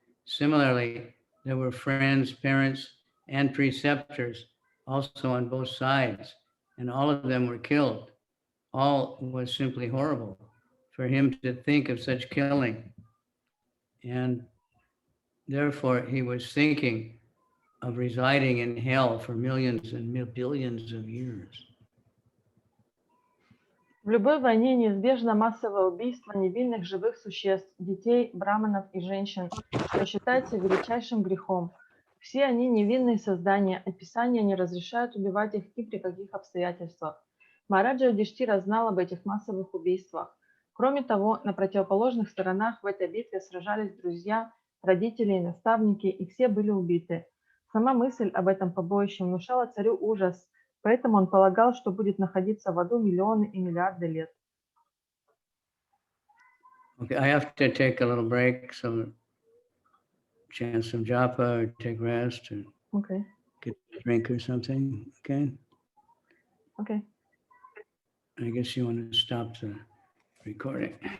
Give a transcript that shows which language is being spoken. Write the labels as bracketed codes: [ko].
[en] Similarly, there were friends, parents, and preceptors also on both sides, and all of them were killed. All was simply horrible for him to think of such killing. And therefore, he was thinking of residing in hell for millions and billions of years. [ru] В любой войне неизбежно массовое убийство невинных живых существ, детей, браманов и женщин, что считается величайшим грехом. Все они невинные создания, и Писания не разрешают убивать их ни при каких обстоятельствах. Махараджа Юдхиштхира знал об этих массовых убийствах. Кроме того, на противоположных сторонах в этой битве сражались друзья, родители и наставники, и все были убиты. Сама мысль об этом побоище внушала царю ужас, поэтому он полагал, что будет находиться в аду миллионы и миллиарды лет. [en] Okay, I have to take a little break, so chant some japa or take rest or get a drink or something, okay? Okay. I guess you want to stop the recording.